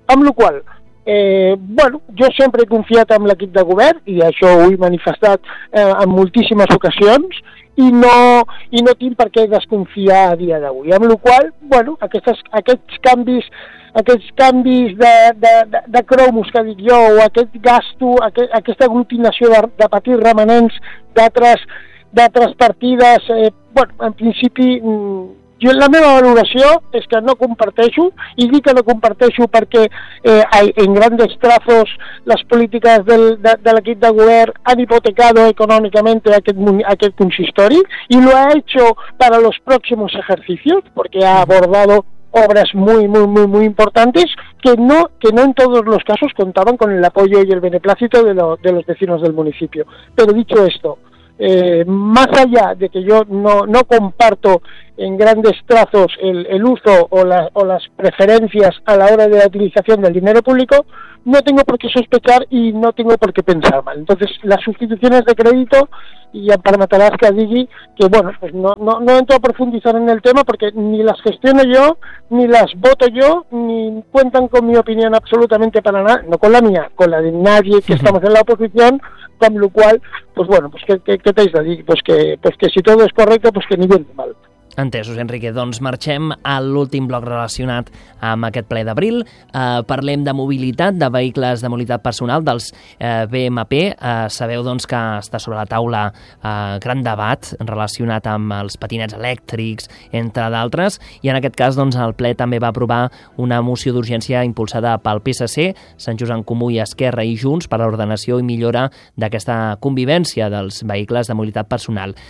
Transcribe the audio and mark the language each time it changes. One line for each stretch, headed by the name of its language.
Catalan: Amb lo cual, jo sempre he confiat en l'equip de govern i això ho he manifestat en moltíssimes ocasions i no tinc per què desconfiar a dia d'avui. Amb la qual cosa, aquests canvis de cromos que dic jo, o aquest gasto, aquesta aglutinació de petits remanents d'altres partides, en principi... Jo, la meva valoració és que no comparteixo, i dic que no comparteixo perquè en grandes trazos les polítiques de l'equip de govern
Spanish: han hipotecado
Catalan: econòmicament aquest consistori, i
Spanish: lo ha hecho para los próximos ejercicios, porque ha abordado obras muy, muy, muy, muy importantes que no en todos los casos contaban con el apoyo y el beneplácito de los vecinos del municipio. Pero dicho esto, más allá de que yo no comparto en grandes trazos el uso o las preferencias a la hora de la utilización del dinero público, no tengo por qué sospechar y no tengo por qué pensar mal. Entonces, las sustituciones de crédito, y a Parmatalasca digi que no entro a profundizar en el tema porque ni las gestiono yo, ni las voto yo, ni cuentan con mi opinión absolutamente para nada, no con la mía, con la de nadie que estamos en la oposición, con lo cual, ¿qué te dice? Pues que si todo es correcto, pues que ni bien ni mal.
Catalan: Entesos, Enrique. Doncs marxem a l'últim bloc relacionat amb aquest ple d'abril. Parlem de mobilitat, de vehicles de mobilitat personal, dels BMP. Sabeu doncs que està sobre la taula gran debat relacionat amb els patinets elèctrics, entre d'altres, i en aquest cas doncs el ple també va aprovar una moció d'urgència impulsada pel PSC, Sant Just en Comú i Esquerra i Junts, per a l'ordenació i millora d'aquesta convivència dels vehicles de mobilitat personal.